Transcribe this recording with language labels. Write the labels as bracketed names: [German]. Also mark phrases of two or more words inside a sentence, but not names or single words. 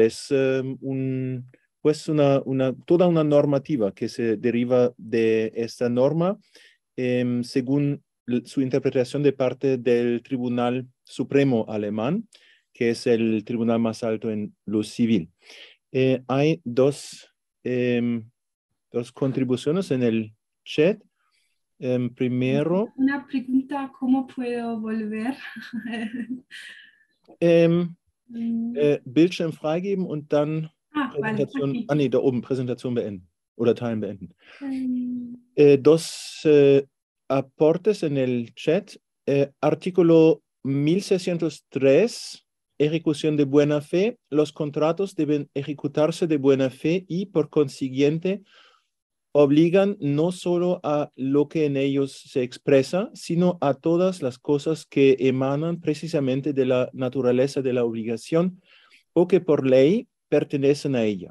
[Spanish] Es pues toda una normativa que se deriva de esta norma según su interpretación de parte del Tribunal Supremo alemán, que es el tribunal más alto en lo civil. Hay dos contribuciones en el chat. Primero, Una pregunta, ¿cómo puedo volver? [German] Bildschirm freigeben und dann [Spanish] Vale, [German] Präsentation, [Spanish] aquí. [German] nee, da oben, Präsentation beenden oder Teilen beenden. Em, [Spanish] Dos aportes en el chat. Artículo 1603, ejecución de buena fe. Los contratos deben ejecutarse de buena fe y, por consiguiente, obligan no solo a lo que en ellos se expresa, sino a todas las cosas que emanan precisamente de la naturaleza de la obligación o que por ley pertenecen a ella.